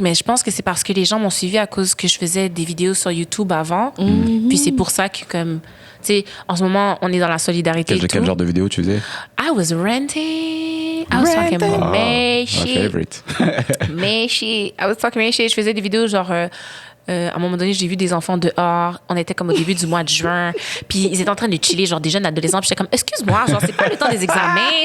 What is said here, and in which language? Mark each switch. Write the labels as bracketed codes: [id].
[fr] Mais je pense que c'est parce que les gens m'ont suivi à cause que je faisais des vidéos sur YouTube avant. Puis c'est pour ça que, comme, tu sais, en ce moment, on est dans la solidarité. Quel genre de vidéo tu faisais? [en] I was renting. I was talking about My shit. favorite. [fr] Mais shit. [en] I was talking about shit. [fr] Je faisais des vidéos genre. À un moment donné, j'ai vu des enfants dehors. On était comme au début du mois de juin. Puis ils étaient en train de chiller, genre des jeunes adolescents. Puis j'étais comme, excuse-moi, genre, c'est pas le temps des examens.